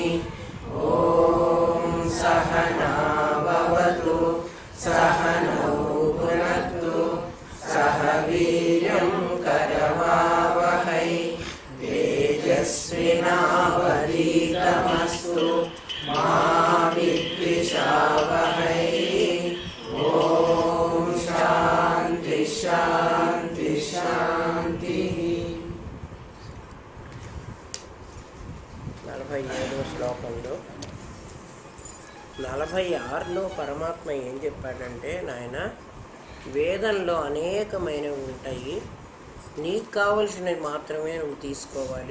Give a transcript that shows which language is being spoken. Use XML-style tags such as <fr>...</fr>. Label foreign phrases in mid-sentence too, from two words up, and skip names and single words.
<sa>ॐ सहना भवतु सहनौ भुनक्तु सह वीर्यं करवावहै तेजस्विनावधीतमस्तु मा विद्विषावहै। ॐ शान्ति शान्ति शान्तिः।</sa> <te>47వ శ్లోకంలో 46లో పరమాత్మ ఏం చెప్పాడంటే, నాయన వేదంలో అనేకమైనవి ఉంటాయి, నీకు కావలసినవి మాత్రమే నువ్వు తీసుకోవాలి.</te>